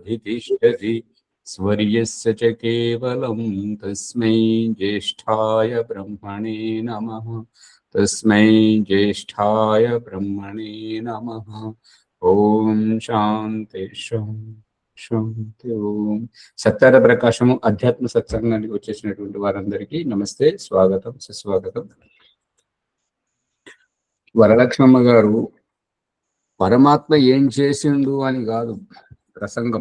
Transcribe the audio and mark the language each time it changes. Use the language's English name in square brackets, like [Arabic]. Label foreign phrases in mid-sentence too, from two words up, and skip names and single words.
[Sanskrit] अधितिष्ठति स्वर्यस्य च केवलं तस्मै ज्येष्ठाय ब्रह्मणे नमः। तस्मै ज्येष्ठाय ब्रह्मणे नमः। ओं शान्ति शान्ति. [Telugu] ఓం సత్యార ప్రకాశము అధ్యాత్మ సత్సంగానికి వచ్చేసినటువంటి వారందరికీ నమస్తే, స్వాగతం, సుస్వాగతం. వరలక్ష్మమ్మ గారు పరమాత్మ ఏం చేసిండు అని కాదు ప్రసంగం.